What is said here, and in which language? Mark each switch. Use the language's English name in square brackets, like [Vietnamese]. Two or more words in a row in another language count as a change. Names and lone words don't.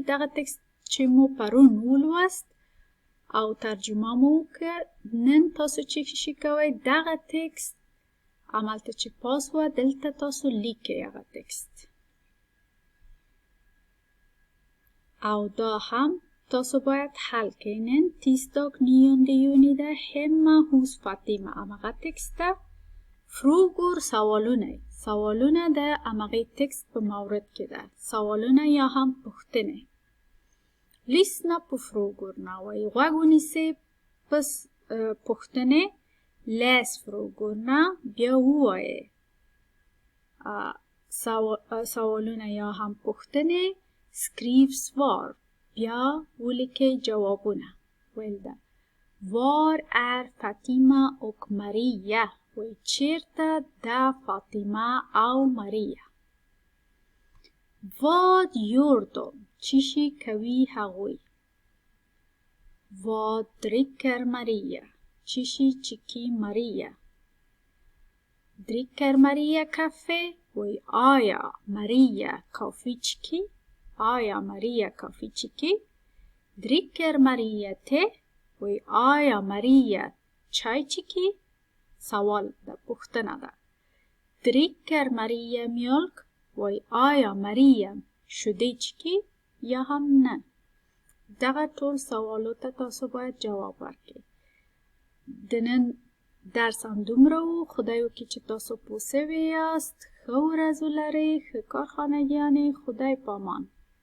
[Pashto] دغه تکست چې مو پرون ولوست او ترجمه مو وکړ. نن تاسو چې شي کوئ دغه تکست عملته چې پاس و دلته تاسو لیکئ هغه تکست. او دا هم تاسو باید حل کړئ. نن [Swedish] tisdag 9 juni [Pashto] ده. [Swedish] hemma hos Fatima. [Pashto] همغه تکست ده. frågor سوالونه. سوالونه ده همغه تکست په مورد کې ده. سوالونه یا هم پوښتنې. [Swedish] lyssna på frågorna. [Pashto] وایي غوږ ونیسئ پس پوښتنې. [Swedish] läs frågorna. [Pashto] بیا ووایئ سوالونه یا هم پوښتنې [Swedish] skriv svar [Pashto] بیا ولیکئ جوابونه. ویل ده [Swedish] Var är Fatima och Maria? [Pashto] وی چیرته ده فاطمه او ماریا. [Swedish] Vad gör de? [Pashto] چیشی کوي هغوی. [Swedish] Vad dricker Maria? [Pashto] چیشی چیکی ماریا. [Swedish] Dricker Maria kaffe? [Pashto] وی آیا ماریا کافی چیکی؟ آیا ماریا کافی چیکی؟ [Swedish] Dricker Maria te? [Pashto] وی آیا ماریا چای چیکی؟ سوال ده پوښتنه ده. [Swedish] Dricker Maria mjölk? [Pashto] وی آیا ماریا شیدې چیکی یا هم نه؟ دغه ټول سوالو ته تاسو باید جواب ورکړئ. د نن درس همدومره و. خدای وکړي چې تاسو پوه سوي یاست. ښه ورځ ولرئ. ښه کارخانګیانې. خدای پامان.